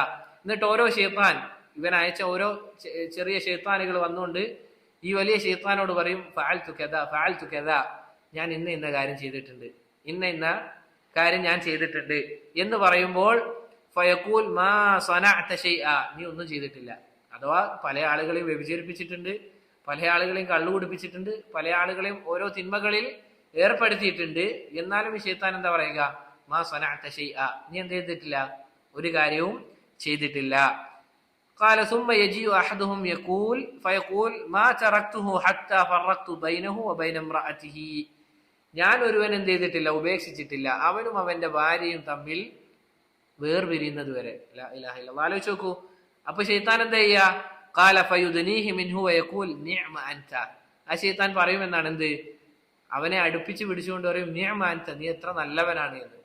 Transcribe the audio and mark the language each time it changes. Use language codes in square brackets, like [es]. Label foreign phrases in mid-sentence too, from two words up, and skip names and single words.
[ml] എന്നിട്ട് ഓരോ ശൈത്താൻ, ഇവൻ അയച്ച ഓരോ ചെറിയ ശൈത്താനുകൾ വന്നുകൊണ്ട് ഈ വലിയ ശൈത്താനോട് പറയും, [ar] فعلت كذا فعلت كذا, [ml] ഞാൻ ഇന്ന കാര്യം ചെയ്തിട്ടുണ്ട്, ഇന്ന കാര്യം ഞാൻ ചെയ്തിട്ടുണ്ട് എന്ന് പറയുമ്പോൾ [ar] فيقول ما صنعت شيئا, [ml] നീ ഒന്നും ചെയ്തിട്ടില്ല. അഥവാ പല ആളുകളെയും വ്യഭിചരിപ്പിച്ചിട്ടുണ്ട്, പല ആളുകളെയും കള്ളു കുടിപ്പിച്ചിട്ടുണ്ട്, പല ആളുകളെയും ഓരോ തിന്മകളിൽ ഏർപ്പെടുത്തിയിട്ടുണ്ട്. എന്നാലും ഈ ശൈത്താൻ എന്താ പറയുക? [ar] ما صنعت شيئا, [ml] നീ എന്ത് ചെയ്തിട്ടില്ല? ഒരു കാര്യവും ചെയ്തിട്ടില്ല. [ar] قال ثم يجيء احدهم يقول فيقول ما تركته حتى فرقت بينه وبين امراته. [ml] ഞാൻ ഒരുവൻ എന്ത് ചെയ്തിട്ടില്ല? ഉപേക്ഷിച്ചിട്ടില്ല, അവനും അവന്റെ ഭാര്യയും തമ്മിൽ വേർപിരിയുന്നത് വരെ. [ar] لا إله إلا الله. [ml] ആലോചിച്ച് നോക്കൂ. അപ്പൊ ശൈത്താൻ എന്താ ചെയ്യാ? [ar] قال فيدنيه منه ويقول نعم أنت. [ml] ആ ശൈത്താൻ പറയുമെന്നാണ് എന്ത്? അവനെ അടുപ്പിച്ച് പിടിച്ചുകൊണ്ട് പറയും, [ar] نعم أنت, [ml] നീ എത്ര നല്ലവനാണ് എന്ന്.